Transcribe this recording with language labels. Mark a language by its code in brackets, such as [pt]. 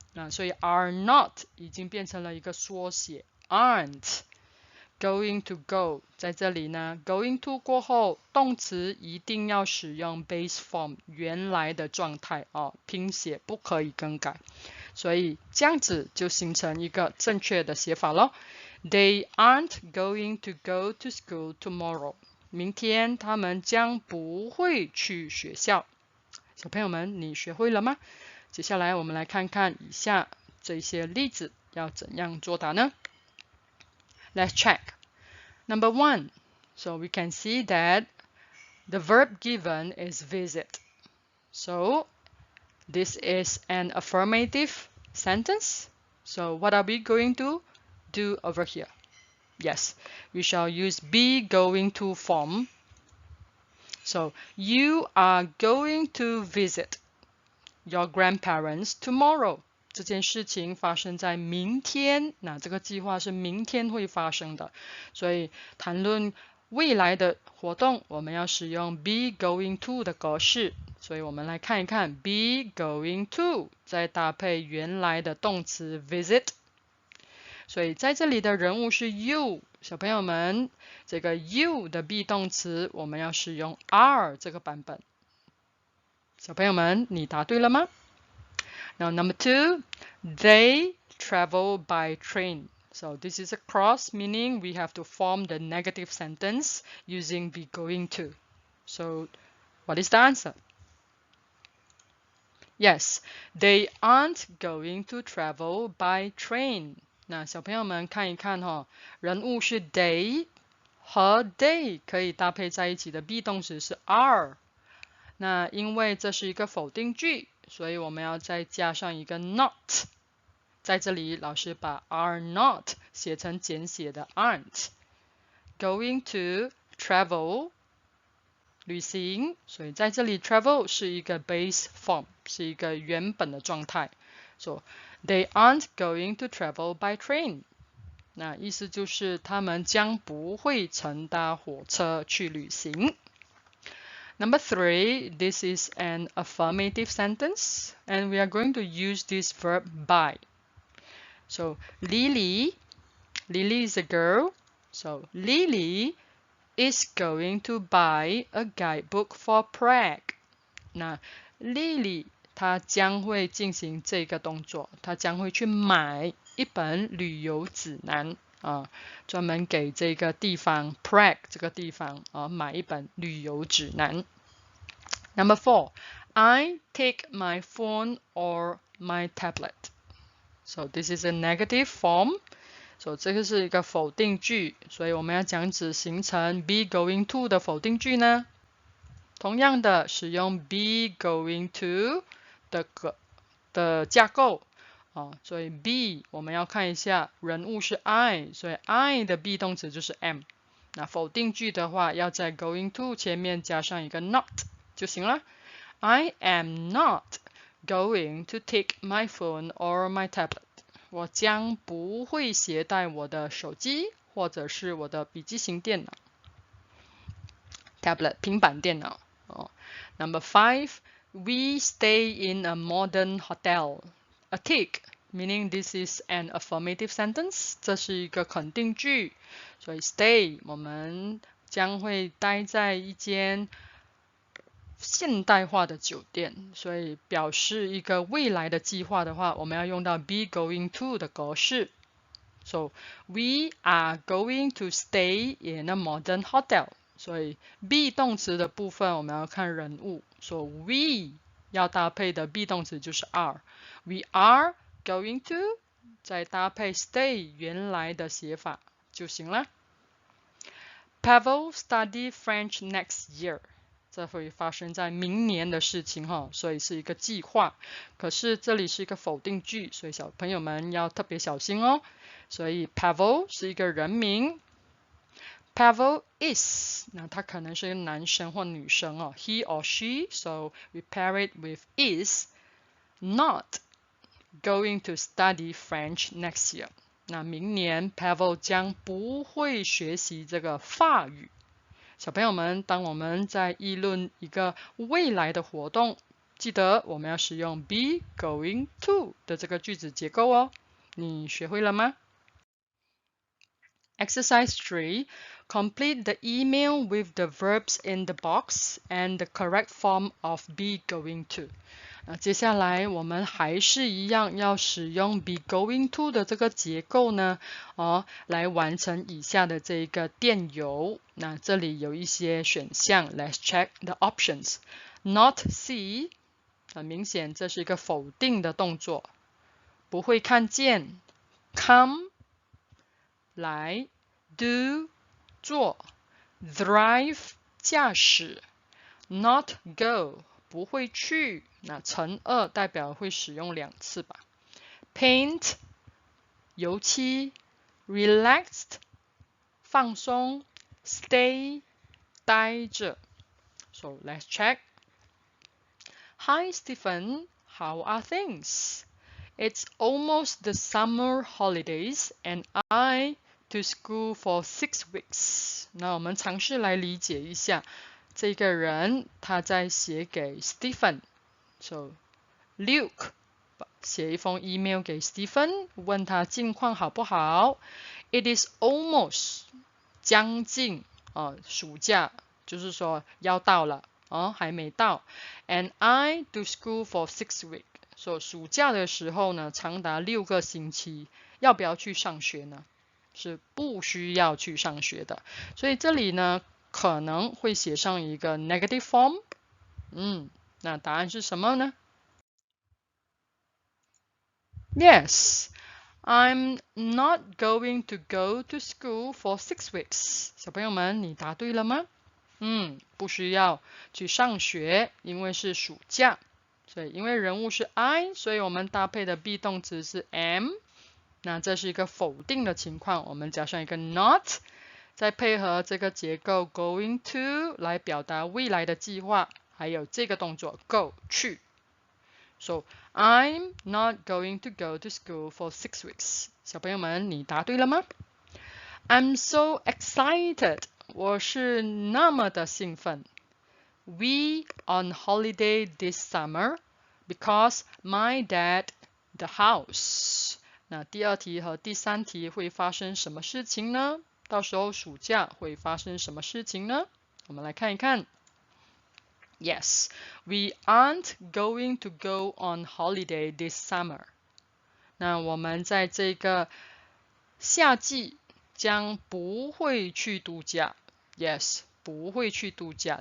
[zh] 所以 [en] are not [zh] 已经变成了一个缩写 [en] aren't going to go [zh] 在这里呢 [en] going to [zh] 过后动词一定要使用 base form 原来的状态拼写不可以更改所以这样子就形成一个正确的写法咯 [en] They aren't going to go to school tomorrow [zh] 明天他们将不会去学校小朋友们你学会了吗接下来我们来看看以下这些例子要怎样作答呢 [en] Let's check. Number 1. So we can see that the verb given is visit. So this is an affirmative sentence. So what are we going to do over here? Yes, we shall use be going to form. So you are going to visit your grandparents tomorrow. [zh] 这件事情发生在明天，那这个计划是明天会发生的，所以谈论未来的活动，我们要使用 be going to 的格式，所以我们来看一看 be going to， 再搭配原来的动词 visit， 所以在这里的人物是 you， 小朋友们，这个 you 的 be 动词我们要使用 are 这个版本。小朋友们，你答对了吗 ？ [en] Now number 2, they travel by train. So this is a cross, meaning we have to form the negative sentence using be going to. So what is the answer? Yes, they aren't going to travel by train. [zh] 那小朋友们看一看人物是 they 和 they 可以搭配在一起的 be 动词是 are。那因为这是一个否定句，所以我们要再加上一个 not。在这里，老师把 [en] are not [zh] 写成简写的 aren't。 [en] Going to travel [zh] 旅行，所以在这里 travel 是一个 base form， 是一个原本的状态。 [en] So they aren't going to travel by train。 [zh] 那意思就是他们将不会乘搭火车去旅行。 [en] Number 3, this is an affirmative sentence, and we are going to use this verb by. So Lily is a girl. So Lily is going to buy a guidebook for Prague. 那 Lily 她将会进行这个动作，她将会去买一本旅游指南专门给这个地方 Prague 这个地方买一本旅游指南。 Number 4, I take my phone or my tablet. So this is a negative form. [zh] So 这个是一个否定句，所以我们要讲指形成 be going to 的否定句呢。同样的，使用 be going to 的架构所以 be 我们要看一下人物是 I， 所以 I 的 be 动词就是 am。那否定句的话，要在 going to 前面加上一个 not 就行了。 [en] I am not going to take my phone or my tablet。 [zh] 我将不会携带我的手机或者是我的笔记型电脑 tablet 平板电脑 [en] Number 5, we stay in a modern hotel. A tick, meaning this is an affirmative sentence. [zh] 这是一个肯定句，所以 stay 我们将会待在一间现代化的酒店，所以表示一个未来的计划的话，我们要用到 be going to 的格式。 [en] So we are going to stay in a modern hotel。 [zh] 所以 be 动词的部分我们要看人物，所以 we 要搭配的 be 动词就是 are。 [en] We are going to [zh] 再搭配 stay 原来的写法就行了。 [en] Pavel study French next year。 [zh] 这会发生在明年的事情所以是一个计划。可是这里是一个否定句，所以小朋友们要特别小心哦。所以 Pavel 是一个人名。 [en] Pavel is [zh] 那他可能是一个男生或女生 [en] he or she, so we pair it with is not going to study French next year。 [zh] 那明年 Pavel 将不会学习这个法语。小朋友们，当我们在议论一个未来的活动，记得我们要使用 be going to 的这个句子结构哦。你学会了吗？ [en] Exercise 3. Complete the email with the verbs in the box and the correct form of be going to。 [zh] 接下来我们还是一样要使用 be going to 的这个结构呢来完成以下的这个电邮。那这里有一些选项 [en] Let's check the options. [zh] Not see 很明显这是一个否定的动作。不会看见 come 来 do 做 drive 驾驶 not go 不会去，那乘2代表会使用2次吧。 Paint 油漆 relaxed 放松 stay 待着。 [en] So let's check. Hi Stephen, how are things? It's almost the summer holidays and I to school for 6 weeks. [zh] 那我们尝试来理解一下这个人他在写给 Stephen。 So Luke 写一封 email 给 Stephen 问他近况好不好。 [en] It is almost [zh] 将近暑假就是说要到了还没到。 [en] And I do school for 6 weeks。 [zh] 所以暑假的时候呢长达6个星期，要不要去上学呢？是不需要去上学的。所以这里呢可能会写上一个 negative form。那答案是什么呢？ [en] Yes, I'm not going to go to school for 6 weeks. [zh] 小朋友们，你答对了吗？不需要去上学，因为是暑假。所以因为人物是 I， 所以我们搭配的 be 动词是 am。那这是一个否定的情况，我们加上一个 not， 再配合这个结构 going to 来表达未来的计划，还有这个动作 go 去。 [en] So I'm not going to go to school for 6 weeks。 [zh] 小朋友们，你答对了吗？ [en] I'm so excited。 [zh] 我是那么的兴奋。 [en] We on holiday this summer because my dad the house。 [zh] 那第二题和第三题会发生什么事情呢？到时候暑假会发生什么事情呢？我们来看一看。 [en] Yes, we aren't going to go on holiday this summer。 [zh] 那我们在这个夏季将不会去度假。 Yes， 不会去度假。